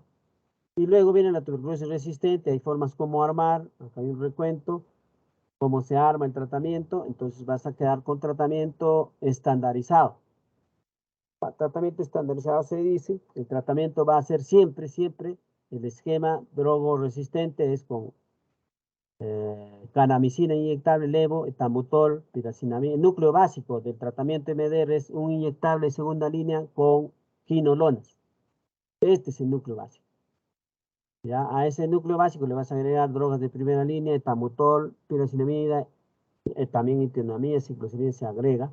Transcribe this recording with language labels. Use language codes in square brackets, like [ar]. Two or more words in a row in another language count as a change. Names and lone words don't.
[es] Y luego viene la tuberculosis resistente, hay formas como armar, acá hay un recuento, cómo se arma el tratamiento, entonces vas a quedar con tratamiento estandarizado. Tratamiento estandarizado se dice, el tratamiento va a ser siempre, el esquema drogo resistente es con kanamicina inyectable, levo, etambutol, piracinamida. El núcleo básico del tratamiento MDR es un inyectable de segunda línea con quinolonas. Este es el núcleo básico. ¿Ya? A ese núcleo básico le vas a agregar drogas de primera línea, etambutol, piracinamida, también itinomida, ciclosamida se agrega.